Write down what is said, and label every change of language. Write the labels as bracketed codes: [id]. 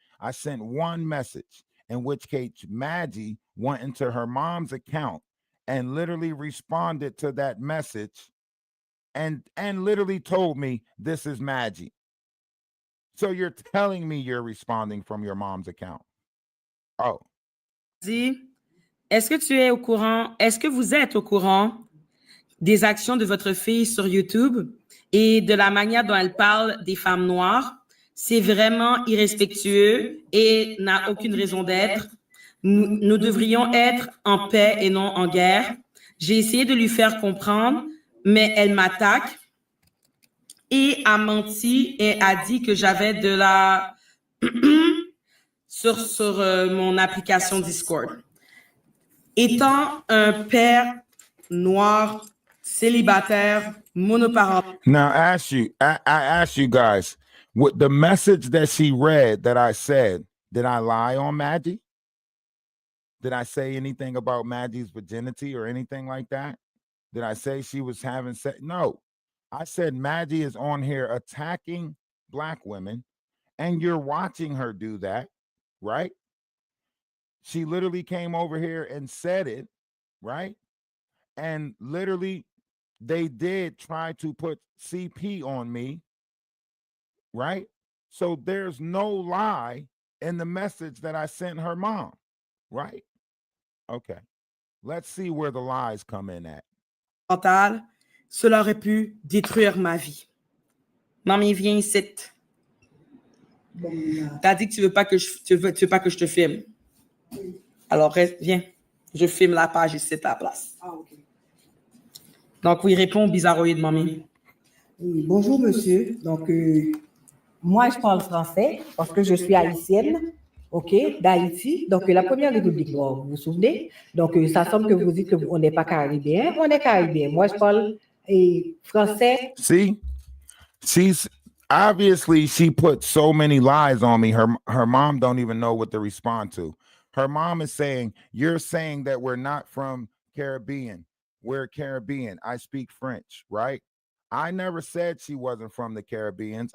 [en] I sent one message, in which case Maggie went into her mom's account and literally responded to that message and literally told me, this is Maggie. So you're telling me you're responding from your mom's account. Oh, [fr] dit, est-ce que vous êtes au courant des actions de votre fille sur YouTube et de la manière dont elle parle des femmes noires? C'est vraiment irrespectueux et n'a aucune raison d'être. Nous devrions être en paix et non en guerre. J'ai essayé de lui faire comprendre, mais elle m'attaque et a menti et a dit que j'avais de la... sur mon application Discord. Étant un père noir, célibataire, monoparental. [en] Now, I ask you guys, what the message that she read that I said, did I lie on Maggie? Did I say anything about Maggie's virginity or anything like that? Did I say she was having sex? No. I said Maggie is on here attacking Black women, and you're watching her do that, right? She literally came over here and said it, right? And literally, they did try to put CP on me, right? So there's no lie in the message that I sent her mom, right? Okay. Let's see where the lies come in at. [fr] Cela aurait pu détruire ma vie. Mamie, viens ici. T'as dit que tu veux pas que je te filme. Alors, viens. Je filme la page ici à la place. Ah, ok. Donc, oui, réponds au bizarroïde, mamie. Oui, bonjour, monsieur. Donc, moi, je parle français parce que je suis haïtienne, OK, d'Haïti. Donc, la première République noire, vous vous souvenez? Donc, ça semble que vous dites qu'on n'est pas caribéen. On est caribéen. Moi, je parle français. [en] See? She's obviously, she put so many lies on me. Her mom don't even know what to respond to. Her mom is saying, you're saying that we're not from Caribbean. We're Caribbean. I speak French, right? I never said she wasn't from the Caribbeans.